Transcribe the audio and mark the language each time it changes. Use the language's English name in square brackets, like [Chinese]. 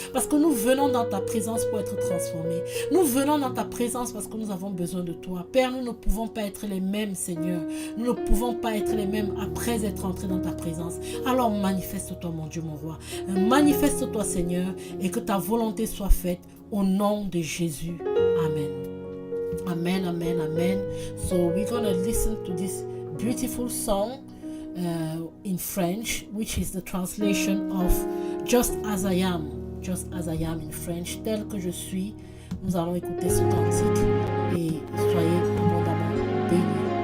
[French] Parce que nous venons dans ta présence pour être transformés. Nous venons dans ta présence parce que nous avons besoin de toi. Père, nous ne pouvons pas être les mêmes, Seigneur. Nous ne pouvons pas être les mêmes après être entrés dans ta présence. Alors manifeste-toi, mon Dieu, mon roi. Manifeste-toi, Seigneur, et que ta volonté soit faite au nom de Jésus. Amen. Amen, amen, amen. [English] So we're going to listen to this beautiful song in French, which is the translation of Just As I Am in French, [French] tel que je suis. Nous allons écouter ce cantique et soyez abondamment bénis.